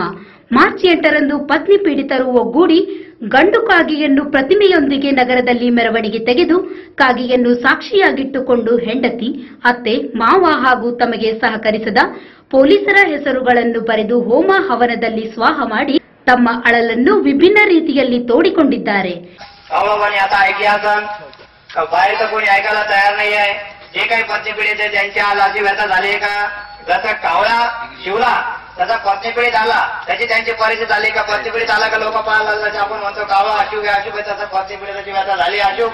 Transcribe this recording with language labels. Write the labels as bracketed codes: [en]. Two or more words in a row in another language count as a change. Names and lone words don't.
[kn] ಮಾರ್ಚ್ 8ರಂದು ಪತ್ನಿ ಪೀಡಿತರು ಒಗ್ಗೂಡಿ ಗಂಡು ಕಾಗೆಯನ್ನು ಪ್ರತಿಮೆಯೊಂದಿಗೆ ನಗರದಲ್ಲಿ ಮೆರವಣಿಗೆ ತೆಗೆದು ಕಾಗೆಯನ್ನು ಸಾಕ್ಷಿಯಾಗಿಟ್ಟುಕೊಂಡು ಹೆಂಡತಿ, ಅತ್ತೆ, ಮಾವ ಹಾಗೂ ತಮಗೆ ಸಹಕರಿಸದ ಪೊಲೀಸರ ಹೆಸರುಗಳನ್ನು ಬರೆದು ಹೋಮ ಹವನದಲ್ಲಿ ಸ್ವಾಹ ಮಾಡಿ ತಮ್ಮ ಅಳಲನ್ನು ವಿಭಿನ್ನ ರೀತಿಯಲ್ಲಿ ತೋಡಿಕೊಂಡಿದ್ದಾರೆ. [mr] बाहेरचं कोणी ऐकायला तयार नाही आहे. जे काही पत्नी पीडित आहे त्यांच्या लाजी व्यथा झाली का? जसा कावळा शिवला तसा पत्नी पीडित आला, त्याची त्यांची परिस्थिती झाली का? पत्नी पीडित आला का लोक पाहायला लागले. आपण म्हणतो कावळा अशुभ आहे, अशुभ आहे, तसं पत्नी पीडिताची व्यथा झाली अशुभ.